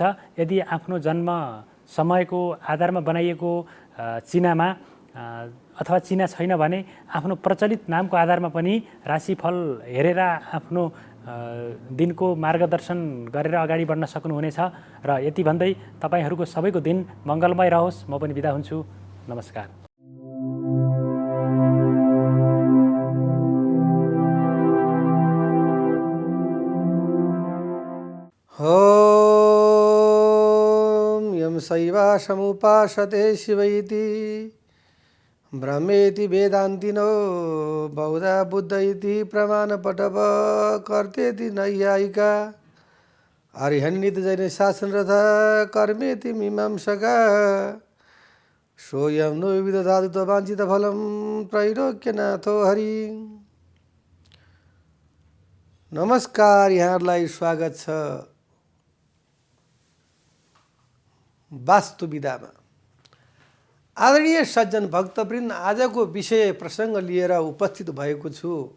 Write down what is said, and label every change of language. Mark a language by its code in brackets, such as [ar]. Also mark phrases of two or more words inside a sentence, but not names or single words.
[ne] यदि आफ्नो जन्म समयको आधारमा बनाइएको चिनामा अथवा चिना छैन भने आफ्नो प्रचलित नामको आधारमा पनि राशिफल हेरेर आफ्नो दिनको मार्गदर्शन गरेर अगाडि बढ्न सक्नुहुनेछ। र यति भन्दै तपाईँहरूको सबैको दिन मङ्गलमय रहोस्। म पनि बिदा हुन्छु। नमस्कार। [sa] ॐ यं शैवासमुपासते शिव इति ब्रह्मेति वेदान्तिनो बौद्धा बुद्ध इति प्रमाणपटव कर्तेति नैयायिका अरिहन्नित जैन शासनरथ कर्मेति मीमांसका सोऽयं नो विदधातु तवाञ्छितफलं त्रैलोक्यनाथो हरि। [ne] नमस्कार, यहाँहरूलाई स्वागत छ वास्तु विधामा। आदरणीय सज्जन भक्तवृन्द, आजको विषय प्रसङ्ग लिएर उपस्थित भएको छु।